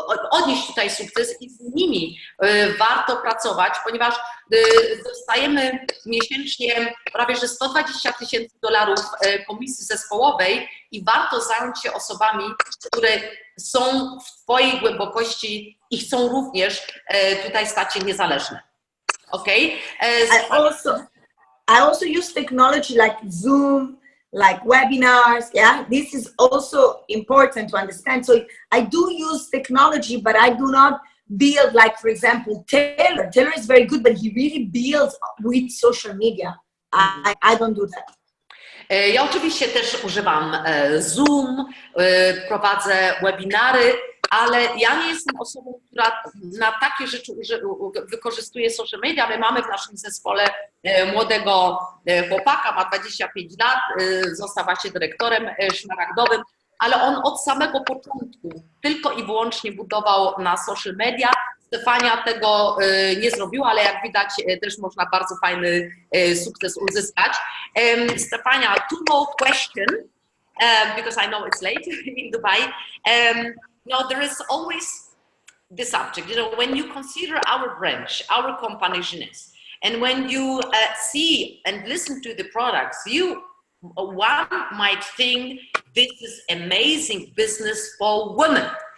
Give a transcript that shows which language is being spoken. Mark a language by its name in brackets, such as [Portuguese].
[Polish] odnieść tutaj sukces i z nimi warto pracować, ponieważ dostajemy miesięcznie prawie że $120,000 komisji zespołowej i warto zająć się osobami, które są w twojej głębokości i chcą również tutaj stać się niezależne. [English] Okay? I also use technology like Zoom, like webinars. Yeah, this is also important to understand. So I do use technology, but I do not build, like, for example, Taylor. Taylor is very good, but he really builds with social media. I don't do that. [Polish] Ja oczywiście też używam Zoom, prowadzę webinary, ale ja nie jestem osobą, która na takie rzeczy wykorzystuje social media. My mamy w naszym zespole młodego chłopaka, ma 25 lat, został właśnie dyrektorem szmaragdowym, ale on od samego początku tylko i wyłącznie budował na social media. Stefania tego nie zrobiła, ale jak widać też można bardzo fajny sukces uzyskać. [English] Stefania, two more questions, because I know it's late in Dubai. Now, there is always the subject, you know, when you consider our branch, our company, Jeunesse, and when you see and listen to the products, one might think this is amazing business for women.